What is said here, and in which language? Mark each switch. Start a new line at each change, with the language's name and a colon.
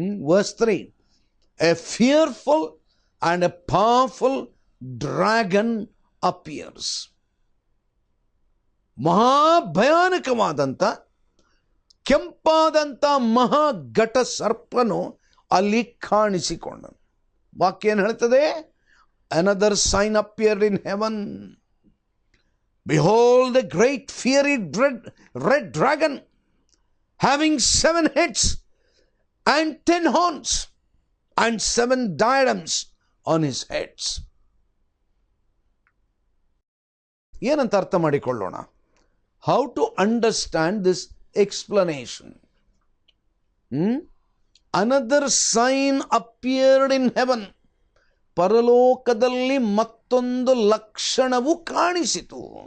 English: Verse 3, a fearful and a powerful dragon appears.
Kannada: ಮಹಾಭಯಾನಕವಾದಂಥ ಕೆಂಪಾದಂಥ ಮಹಾಘಟ ಸರ್ಪನು ಅಲ್ಲಿ ಕಾಣಿಸಿಕೊಂಡನು. ವಾಕ್ಯ ಏನು ಹೇಳ್ತದೆ?
English: Another sign appeared in heaven. Behold, a great fiery red dragon, having 7 heads and 10 horns, and 7 diadems on his heads.
Kannada: ಏನಂತ ಅರ್ಥ ಮಾಡಿಕೊಳ್ಳೋಣ?
English: How to understand this explanation? Another sign appeared in heaven.
Kannada: ಪರಲೋಕದಲ್ಲಿ ಮತ್ತೊಂದು ಲಕ್ಷಣವು ಕಾಣಿಸಿತು.